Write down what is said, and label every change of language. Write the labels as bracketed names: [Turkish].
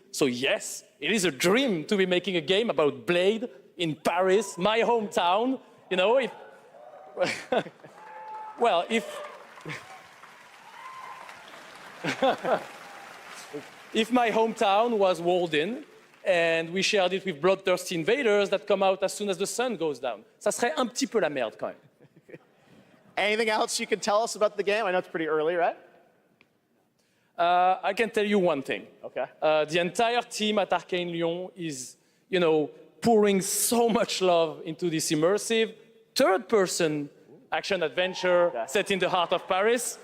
[English] So yes, it is a dream to be making a game about Blade in Paris, my hometown. Well, if my hometown was Walden, and we shared it with bloodthirsty invaders that come out as soon as the sun goes down. [French] Ça serait un petit peu la merde, quand même. [English] Anything else you can tell us about the game? I know it's pretty early, right? I can tell you one thing. Okay. The entire team at Arcane Leon is, pouring so much love into this immersive third-person action-adventure set in the heart of Paris.